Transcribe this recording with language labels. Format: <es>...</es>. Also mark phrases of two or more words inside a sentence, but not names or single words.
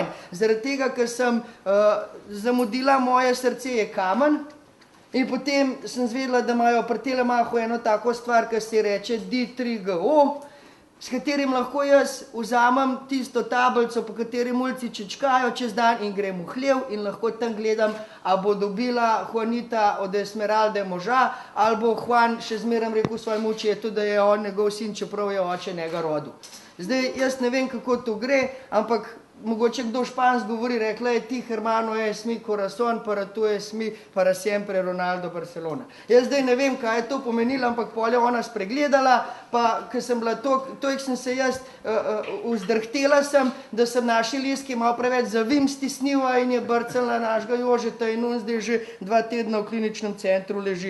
<sl>Zaradi tega, ker sem zamudila, moje srce je kamen in potem sem zvedela, da imajo pri Telemachu eno tako stvar, ki se reče D3GO, s katerim lahko jaz vzamem tisto tablico, po kateri mulci čečkajo čez dan in grem v hlev in lahko tam gledam, a bo dobila Juanita od Esmeralde moža, ali bo Juan še zmeraj rekel svojemu očetu, da je on njegov sin, čeprav je oče njega rodil. Zdaj, jaz ne vem, kako to gre, ampak mogoče kdo španc govori, rekla je ti,</sl> <es>hermano es mi corazón, para tu es mi, para siempre Ronaldo Barcelona.</es> <sl>Jaz zdaj ne vem, kaj je to pomenilo, ampak pol je ona spregledala, pa ker sem bila toliko sem se jaz vzdrhtela sem, da sem naši Liski malo preveč zavim stisnila in je brcala našega Jožeta in on zdaj že 2 tedna v kliničnem centru leži.</sl>